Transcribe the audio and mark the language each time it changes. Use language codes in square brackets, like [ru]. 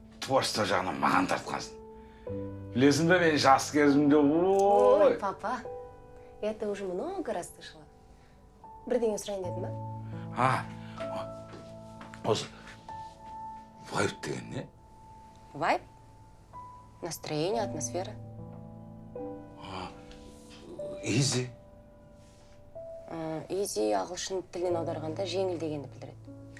[kk] творчество жағынан маған тартқансың. Білесің бе, мен жас кезімде, [ru] Ой, папа, это уже много раз слышала. [kk] Бірдеңе сұрайын дедім ба? Осы вайб деген не? [ru] Вайб? Настроение, атмосфера. Изи. [kk] Изи ағылшын тілінен аударғанда жеңіл дегенді білдіреді.